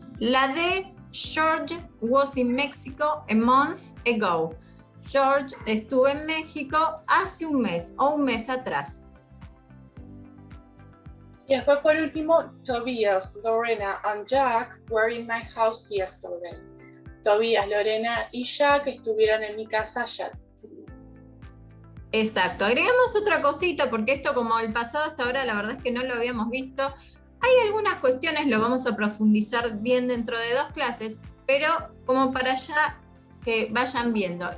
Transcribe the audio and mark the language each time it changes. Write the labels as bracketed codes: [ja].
[en] La D, George was in Mexico a month ago. [es] George estuvo en México hace 1 mes o 1 mes atrás. Y después por último, [en] Tobias, Lorena and Jack were in my house yesterday. [es] Tobias, Lorena y Jack estuvieron en mi casa ayer. Exacto. Agregamos otra cosita porque esto, como el pasado hasta ahora, la verdad es que no lo habíamos visto. Hay algunas cuestiones, lo vamos a profundizar bien dentro de 2 clases, pero como para ya que vayan viendo.